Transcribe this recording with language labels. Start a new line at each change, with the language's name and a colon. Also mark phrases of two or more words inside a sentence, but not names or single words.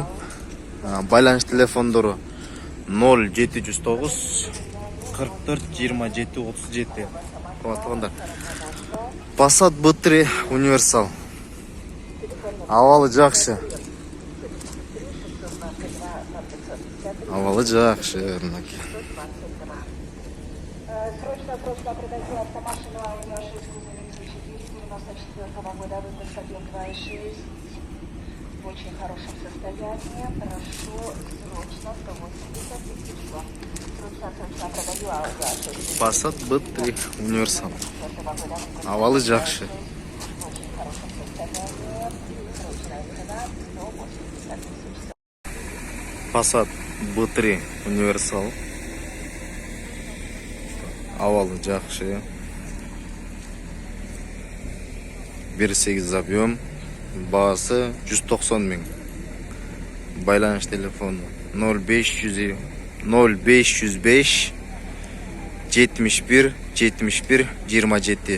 Kyrgyz: Байланыш телефондору 0709 44 27 37. Урматтуу Passat B3 универсал. Абалы жакшы. Абалы жакшы.
Russian: Срочно просьба продать автомашину Audi A6 94 года выпуска 2.6 в очень хорошем состоянии. Прошу срочно 180 тысяч. Срочно продаю Audi A6.
Kyrgyz: Passat B3 универсал. Абалы жакшы.
Russian: Очень хорошем состоянии. Срочная цена 180 тысяч.
Kyrgyz: Passat B3 универсал. Абалы жакшы.
Russian: 1.8 объем.
Kyrgyz: Баасы 190 миң. Байланыш телефону 0505 71 71 27.